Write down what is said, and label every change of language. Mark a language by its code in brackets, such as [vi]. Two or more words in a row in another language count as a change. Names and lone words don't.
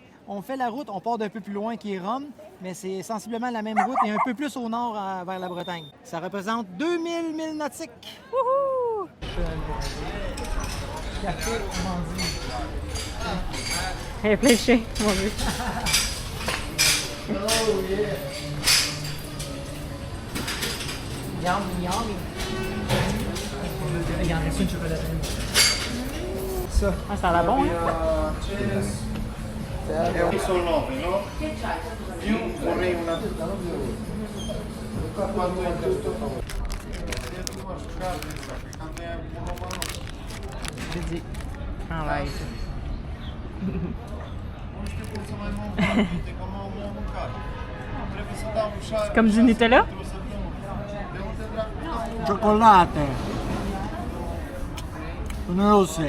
[fr] On fait la route, on part d'un peu plus loin qui est Rome, mais c'est sensiblement la même route et un peu plus au nord vers la Bretagne. Ça représente 2000 milles nautiques. Wouhou! Café, on dit. Il y a plein de chiens, mon Dieu. [en] Oh yeah! Yummy, yummy! [fr] Il y en reste une chocolatine. Ça. Ah, ça a l'air bon, hein? [it] Sono 9, no? Più vorrei una... Quanto è tutto? [fr] J'ai dit en live. C'est comme du Nutella? Chocolate. Non, c'est.